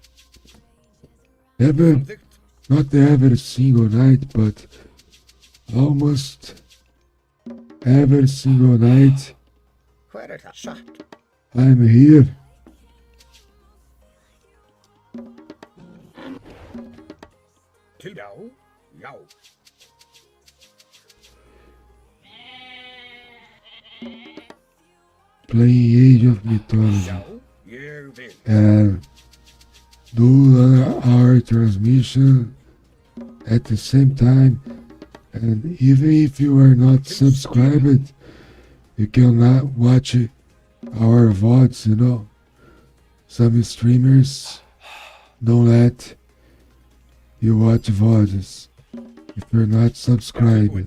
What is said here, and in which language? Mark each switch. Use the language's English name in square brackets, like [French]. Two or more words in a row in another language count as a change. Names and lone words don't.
[English] Not every single night, but almost every single night I'm here [Icelandic] Til já, já. [English] Playing Age of Mythology. [Icelandic] Já, ég vil. [English] And do our transmission at the same time. And even if you are not subscribed, you cannot watch our VODs, you know. Some streamers don't let you watch VODs if you're not subscribed.